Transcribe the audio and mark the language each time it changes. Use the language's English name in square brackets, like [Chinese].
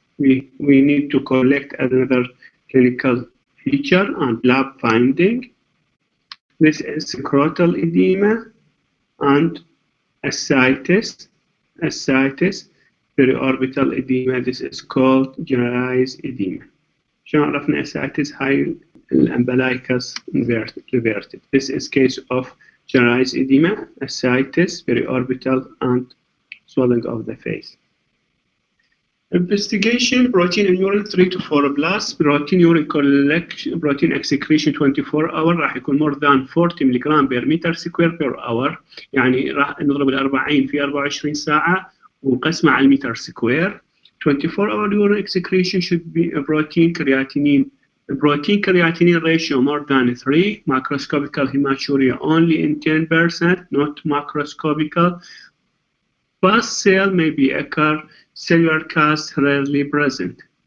[English] We need to collect another clinical feature and lab finding. This is scrotal edema and ascites, periorbital edema. This is called generalized edema. [Arabic] شلون عرفنا ascites؟ هاي الumbilicus inverted. [English] This is case of generalized edema, ascites, periorbital, and swelling of the face. Investigation: protein in urine 3 to 4 plus. protein urine collection, protein excretion 24 hour [Arabic] راح يكون [English] more than 40 ملغ per meter square per hour. [Arabic] يعني راح نضرب ال 40 في 24 ساعة ونقسمها على المتر سكوير. [English] 24 hour urine excretion should be a protein creatinine ratio more than 3. Macroscopical hematuria only in 10%, not macroscopical. Fast cell may be occur. Cellular cast rarely present.